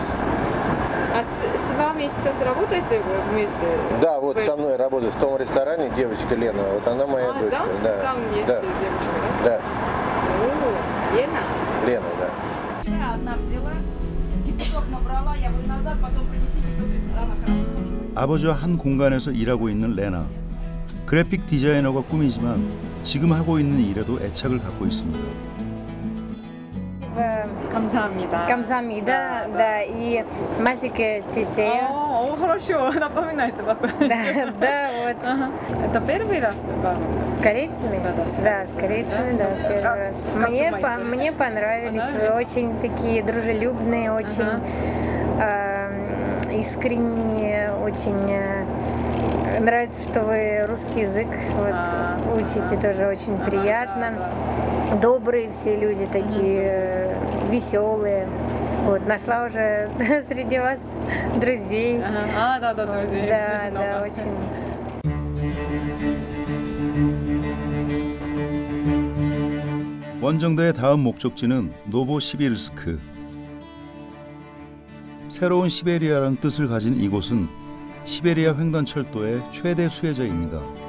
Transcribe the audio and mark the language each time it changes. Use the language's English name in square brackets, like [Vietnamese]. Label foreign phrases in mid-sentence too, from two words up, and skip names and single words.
[Russian] А с вами сейчас работаете вместе? Да, вот со мной работает в том ресторане девочка Лена. Вот она моя дочка. Да? Да. Там есть да. девочка, да? Да. О, Лена? Lena, да. Я одна взяла, кипяток набрала, я говорю, назад, потом принеси кипяток ресторана, хорошо. [Korean] 아버지와 한 공간에서 일하고 있는 레나. 그래픽 디자이너가 꿈이지만 지금 하고 있는 일에도 애착을 갖고 있습니다. 감사합니다. Камзамида, [Russian] да, и [Korean] 맛있게 드세요. [Russian] О, хорошо, напоминайте потом. Да, вот. Это первый раз? С корейцами? Да, с корейцами, да, первый раз. Мне понравились, вы очень такие дружелюбные, очень искренние, очень... Нравится, что вы русский язык вот, учите, тоже очень приятно. Добрые все люди такие, веселые. Вот, нашла уже среди вас друзей. Да, друзей. Да, да, очень. [Korean] 원정대의 다음 목적지는 노보시비르스크. 새로운 시베리아라는 뜻을 가진 이곳은 시베리아 횡단철도의 최대 수혜자입니다.